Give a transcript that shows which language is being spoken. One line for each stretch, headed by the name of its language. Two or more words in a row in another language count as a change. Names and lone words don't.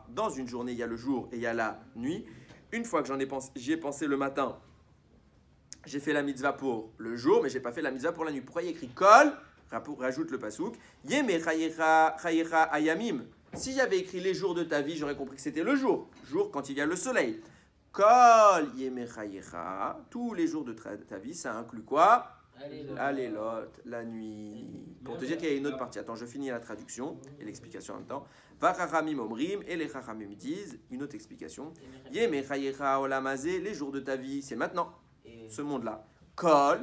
French: Dans une journée, il y a le jour et il y a la nuit. Une fois que j'y ai pensé le matin, j'ai fait la mitzvah pour le jour, mais je n'ai pas fait la mitzvah pour la nuit. Pourquoi il y a écrit kol? Rajoute le pasouk.
Hebrew: ימי חייך הימים.
French: Si j'avais écrit les jours de ta vie, j'aurais compris que c'était le jour. Jour quand il y a le soleil.
Hebrew: כל ימי חייך.
French: Tous les jours de ta vie, ça inclut quoi? Alelot, la nuit. Pour te dire qu'il y a une autre partie. Attends, je finis la traduction et l'explication en même temps.
Hebrew: וחכמים אומרים,
French: et les chachamim disent, une autre explication.
Hebrew: ימי חייך העולם הזה,
French: les jours de ta vie, c'est maintenant. Ce monde-là. Kol.